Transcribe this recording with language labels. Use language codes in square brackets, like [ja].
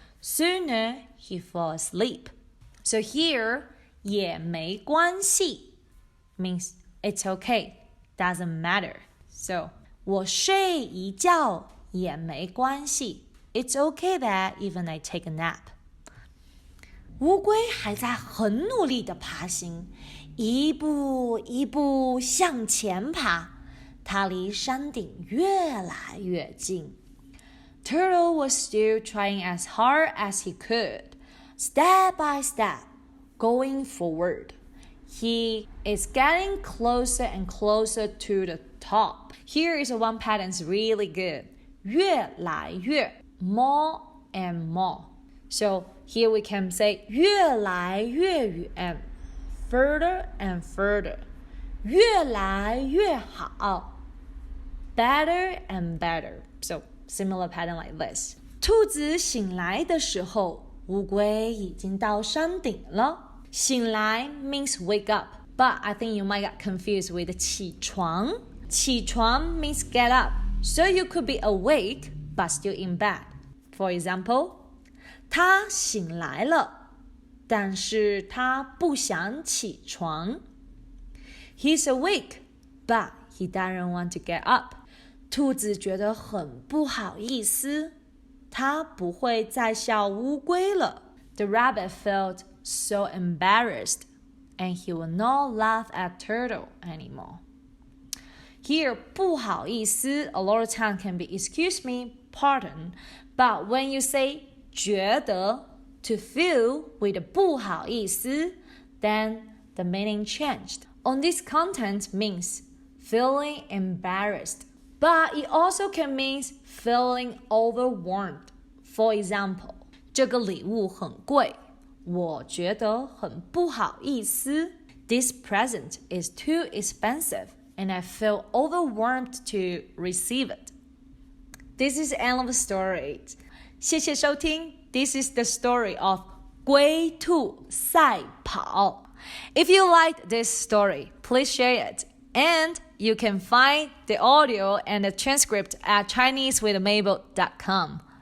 [en] Sooner he fell asleep. So here, [zh] 也没关系 [en] means it's okay, doesn't matter. So [zh] 我睡一觉也没关系 [en] It's okay that even I take a nap. [zh] 乌龟还在很努力地爬行，一步一步向前爬。它离山顶越来越近。 [en] Turtle was still trying as hard as he could, step by step, going forward. He is getting closer and closer to the top. Here is one pattern is really good. 越来越 more and more. So here we can say [zh] 越来越远 [en] further and further. [zh] 越来越好 [en] Better and better. So, similar pattern like this. [zh] 兔子醒来的时候，乌龟已经到山顶了。 [en] 醒来 means wake up, but I think you might get confused with 起床。起床 means get up, so you could be awake but still in bed. [zh] For example, 他醒来了，但是他不想起床。 [en] He's awake, but he doesn't want to get up. [zh] 兔子觉得很不好意思，它不会再笑乌龟了。 [en] The rabbit felt so embarrassed, and he will not laugh at Turtle anymore. Here, 不好意思 a lot of time can be excuse me, pardon, but when you say 觉得 to feel with 不好意思, then the meaning changed. On this content means feeling embarrassed.But it also can mean feeling overwhelmed. [zh] For example, 这个礼物很贵，我觉得很不好意思。 [en] This present is too expensive, and I feel overwhelmed to receive it. This is the end of the story. [zh] 谢谢收听。 [en] This is the story of 龟兔赛跑。 If you liked this story, please share it. And you can find the audio and the transcript at ChineseWithMabel.com.